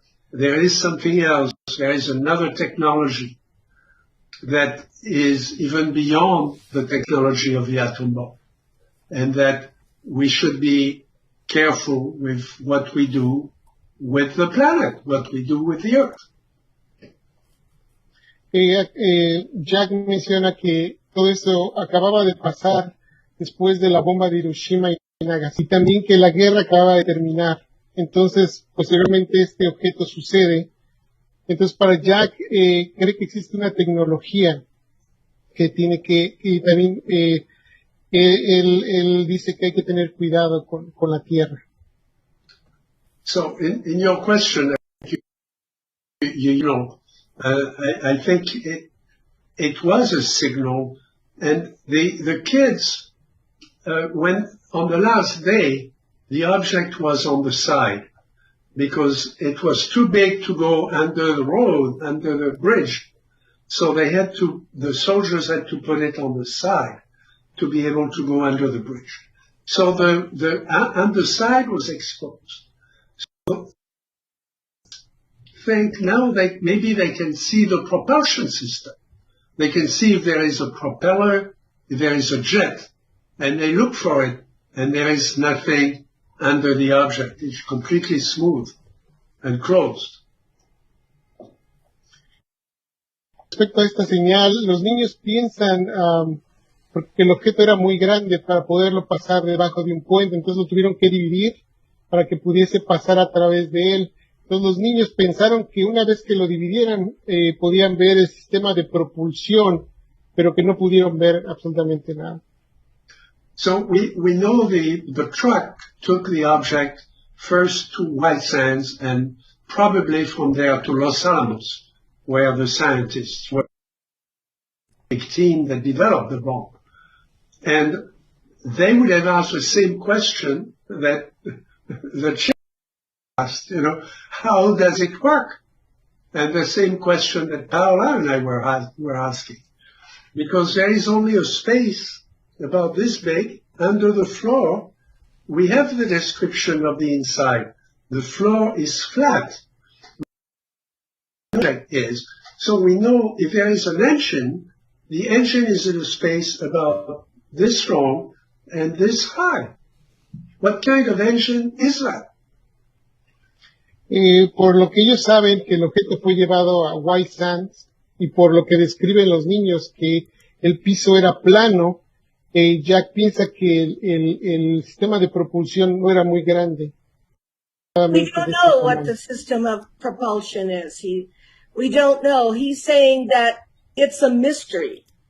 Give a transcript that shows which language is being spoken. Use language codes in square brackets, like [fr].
[en] There is something else. There is another technology that is even beyond the technology of the atom bomb, and that we should be careful with what we do with the planet, what we do with the earth. [es] Jack menciona que todo eso acababa de pasar después de la bomba de Hiroshima y Nagasaki, y también que la guerra acababa de terminar. Entonces, posteriormente este objeto sucede. Entonces, para Jack, cree que existe una tecnología que tiene y también él dice que hay que tener cuidado con la Tierra. [en] So, in your question, I think it was a signal And the kids, when on the last day, the object was on the side because it was too big to go under the road, under the bridge. So the soldiers had to put it on the side to be able to go under the bridge. So the underside was exposed. So think now that maybe they can see the propulsion system. They can see if there is a propeller, if there is a jet, and they look for it, and there is nothing under the object. It's completely smooth and closed. [es] Respecto a esta señal, los niños piensan porque el objeto era muy grande para poderlo pasar debajo de un puente, entonces lo tuvieron que dividir para que pudiese pasar a través de él. Entonces los niños pensaron que una vez que lo dividieran podían ver el sistema de propulsión, pero que no pudieron ver absolutamente nada. [en] So we know the truck took the object first to White Sands and probably from there to Los Alamos, where the scientists were the team that developed the bomb. And they would have asked the same question that the chief asked, how does it work? And the same question that Paola and I were asking. Because there is only a space about this big under the floor. We have the description of the inside. The floor is flat. Is. So we know if there is an engine, the engine is in a space about this long and this high. What kind of engine is that? [es] Por lo que ellos saben que el objeto fue llevado a White Sands y por lo que describen los niños que el piso era plano, Jack piensa que el sistema de propulsión no era muy grande. [en] We don't know what the system of propulsion is. We don't know. He's saying that it's a mystery.